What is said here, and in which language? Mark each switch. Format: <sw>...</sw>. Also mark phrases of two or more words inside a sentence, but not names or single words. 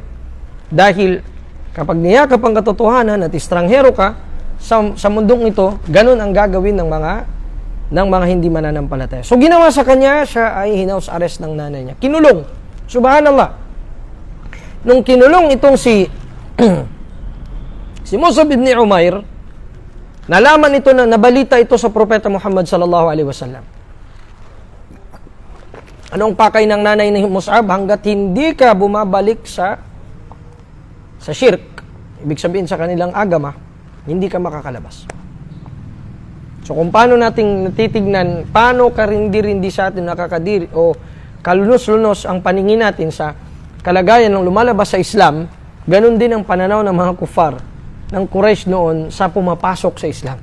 <tl>Dahil kapag niyakap ang katotohanan at estranghero ka sa mundong ito, ganun ang gagawin ng mga hindi mananampalataya. So ginawa sa kanya, siya ay hinaus arrest ng nanay niya. Kinulong. Subhanallah. Nung kinulong itong si Mus'ab ibn Umair, nalaman ito na nabalita ito sa propeta Muhammad</tl> <ar>صلى الله عليه وسلم.</ar> <tl>Anong pakay ng nanay ni Mus'ab? Hanggat hindi ka bumabalik sa shirk, ibig sabihin sa kanilang agama, hindi ka makakalabas. So kung paano nating natitignan, paano karindi-rindi sa atin nakakadiri o kalunos-lunos ang paningin natin sa kalagayan ng lumalabas sa Islam, ganun din ang pananaw ng mga kufar ng Quraysh noon sa pumapasok sa Islam.</tl>